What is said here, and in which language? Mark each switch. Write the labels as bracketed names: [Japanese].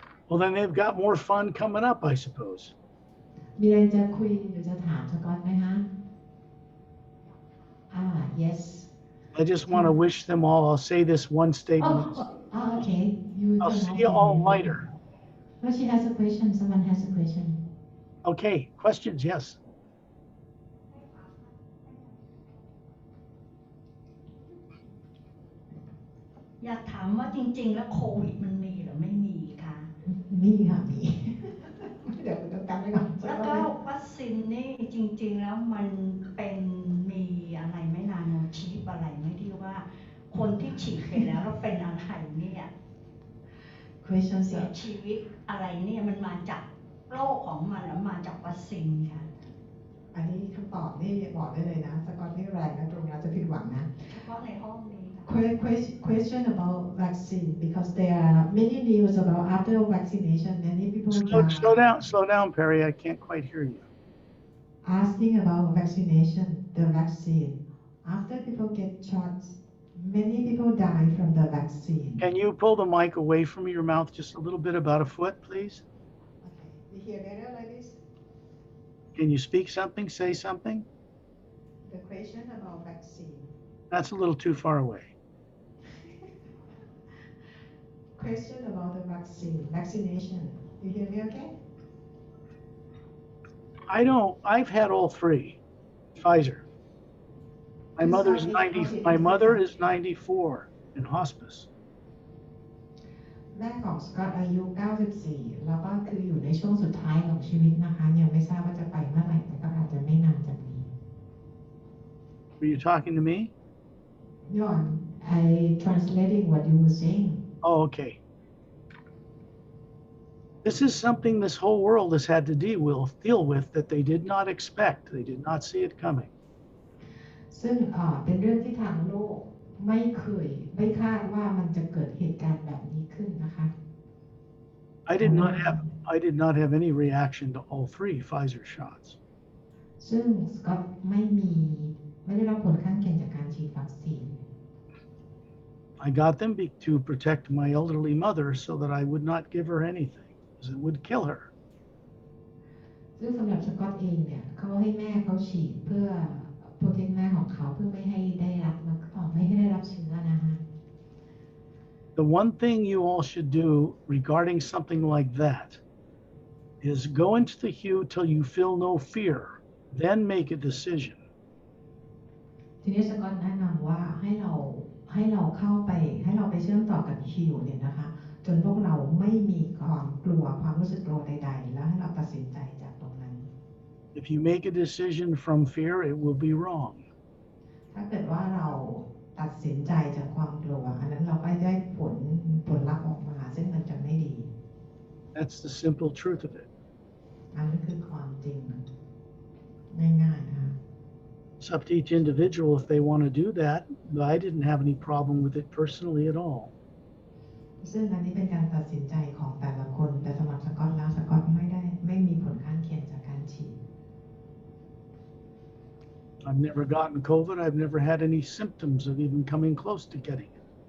[English] Well, then they've got more fun coming up, I suppose. [Thai] มีอะไรจะคุยหรือจะถามสกอตไหมคะ [English] Yes. I just want to wish them all. I'll say this one statement. Okay. I'll see you all later. No, she has a question. Someone has a question. Okay. Questions? Yes. [Thai] อยากถามว่าจริงๆแล้วโควิดมันมีหรือไม่มีคะ มีค่ะมี เดี๋ยวต้องกันไว้ก่อน แล้วก็วัคซีนนี่จริงๆแล้วมันเป็นมีอะไรไม่นาโนชิปอะไรไม่ที่ว่าคนที่ฉีดไปแล้วเป็นอะไรเนี่ยเสียชีวิตอะไรเนี่ยมันมาจากโรคของมันหรือมาจากวัคซีนค่ะ อันนี้คำตอบนี่บอกได้เลยนะสกอตนี่แรงนะตรงนี้จะผิดหวังนะ เฉพาะในห้องนี้ [English] Question about vaccine because there are many news about after vaccination many people slow down, Perry. I can't quite hear you. Asking about vaccination, the vaccine. After people get shots, many people die from the vaccine. Can you pull the mic away from your mouth just a little bit, about a foot, please? Okay. You hear better like this? Can you speak something? Say something? The question about vaccine. That's a little too far away. Question about the vaccination. You hear me okay? I've had all three. Pfizer. My mother is 94 in hospice. [Thai] แม่ของสกอตอายุ94แล้วก็คืออยู่ในช่วงสุดท้ายของชีวิตนะคะยังไม่ทราบว่าจะไปเมื่อไหร่แต่ก็อาจจะไม่นานจากนี้ [English] Were you talking to me? No, I translating what you were saying. Oh, okay. This is something this whole world has had to deal with that they did not expect. They did not see it coming. [Thai] ซึ่งเป็นเรื่องที่ทางโลกไม่คาดว่ามันจะเกิดเหตุการณ์แบบนี้ขึ้นนะคะ [English] I did not have any reaction to all three Pfizer shots. [Thai] ซึ่งสกอตไม่ได้รับผลข้างเคียงจากการฉีดวัคซีน [English] I got them to protect my elderly mother so that I would not give her anything, because it would kill her. [Thai] ซึ่งสำหรับสกอตเองเนี่ยเขาให้แม่เขาฉีดเพื่อโปรเทคแม่ของเขาเพื่อไม่ให้ได้รับเชื้อนะคะ [English] The one thing you all should do regarding something like that is go into the hue till you feel no fear, then make a decision. [Thai] ทีนี้สกอตแนะนำว่าให้เราเข้าไปให้เราไปเชื่อมต่อกับฮิวเนี่ยนะคะจนพวกเราไม่มีความกลัวความรู้สึกกลัวใดๆแล้วให้เราตัดสินใจจากตรงนั้น [English] If you make a decision from fear, it will be wrong. [Thai] ถ้าเกิดว่าเราตัดสินใจจากความกลัวอันนั้นเราก็ได้ผลลัพธ์ออกมาซึ่งมันจะไม่ดี [English] That's the simple truth of it. [Thai] อันนั้นคือความจริงง่ายๆนะคะ [English] It's up to each individual if they want to do that, but I didn't have any problem with it personally at all. [Thai] ซึ่งอันนี้เป็นการตัดสินใจของแต่ละคนแต่สำหรับสกอตแล้วสกอตไม่มีผลข้างเคียงจากการฉีด [English] I've never gotten COVID. I've never had any symptoms of even coming close to getting it.